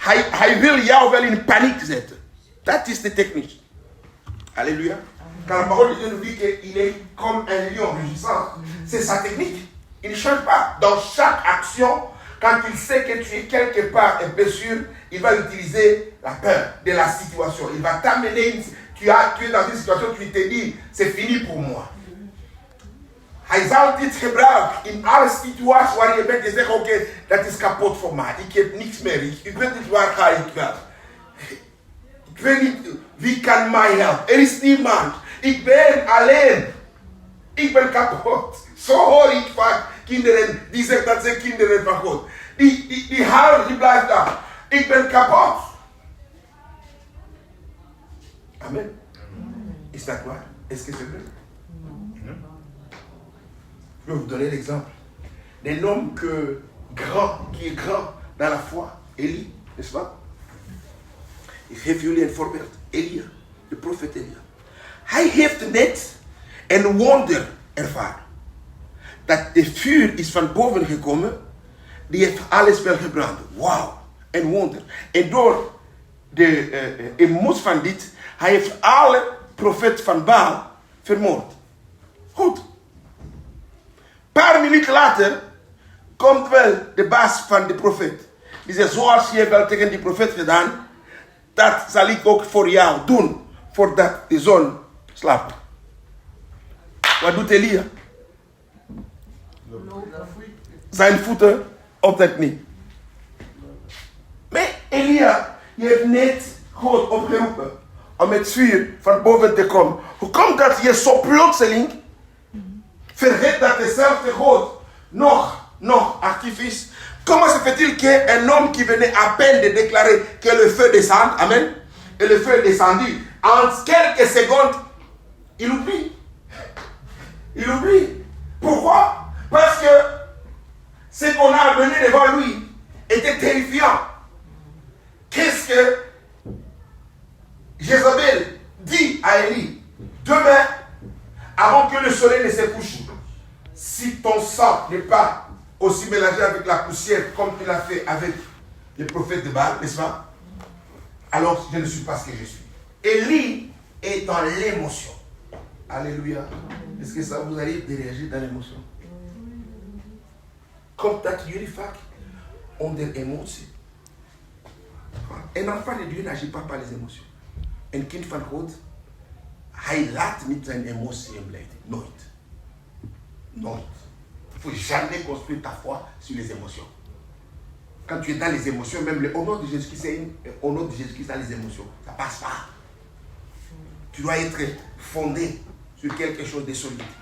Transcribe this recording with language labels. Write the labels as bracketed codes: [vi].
[nl] Hij wil jou wel in paniek zetten. Dat is de techniek. Alléluia. [fr] Quand la parole de Dieu nous dit qu'il est comme un lion rugissant, c'est sa technique. Il ne change pas. Dans chaque action, quand il sait que tu es quelque part un peu sûr, il va utiliser la peur de la situation. Il va t'amener, tu es dans une situation, tu te dis, c'est fini pour moi. [nl] Hij zal dit gebruiken in alle situaties waar je bent. Je zegt, oké, dat is kapot voor mij. Ik heb niks meer. Ik weet niet waar ga ik wel. Ik weet niet, wie kan mij helpen? Er is niemand. Ik ben alleen. Ik ben kapot. Zo hoor ik vaak kinderen die zeggen dat ze kinderen van God. Die huilen, die blijven daar. Ik ben kapot. Amen. Is dat waar? [fr] Est-ce que c'est vrai? Je vais vous donner l'exemple d'un homme qui est grand dans la foi, Élie, n'est-ce pas? [nl] Ik geef jullie een voorbeeld. Elia, de profeet Elia. Hij heeft net een wonder ervaren. Dat de vuur is van boven gekomen, die heeft alles wel gebrand. Wauw, een wonder. En door de emotie van dit, hij heeft alle profeten van Baal vermoord. Goed. Een paar minuten later komt wel de baas van de profeet. Die zegt, zoals je wel tegen die profeet gedaan, dat zal ik ook voor jou doen, voordat de zon slaapt. Wat doet Elia? Zijn voeten op de knie. Maar Elia, je hebt net God opgeroepen om het vuur van boven te komen. Hoe komt dat je zo plotseling vergeet dat dezelfde God nog actif is? [fr] Comment se fait-il qu'un homme qui venait à peine de déclarer que le feu descend, amen, et le feu est descendu, en quelques secondes, il oublie. Il oublie. Pourquoi? Parce que ce qu'on a amené devant lui était terrifiant. Qu'est-ce que Jézabel dit à Élie? Demain, avant que le soleil ne se couche, si ton sang n'est pas aussi mélangé avec la poussière comme tu l'as fait avec les prophètes de Baal, n'est-ce pas? Alors je ne suis pas ce que je suis. Élie est dans l'émotion. Alléluia. Est-ce que ça vous arrive de réagir dans l'émotion? [nl] Komt dat jullie vaak onder emotie? [fr] Un enfant de Dieu n'agit pas par les émotions. [nl] Een kind van God, hij laat niet zijn emotie blijven. Nooit. Nooit. [fr] Il ne faut jamais construire ta foi sur les émotions. Quand tu es dans les émotions, même au nom de Jésus-Christ, au nom de Jésus-Christ, dans les émotions, ça ne passe pas. Tu dois être fondé sur quelque chose de solide.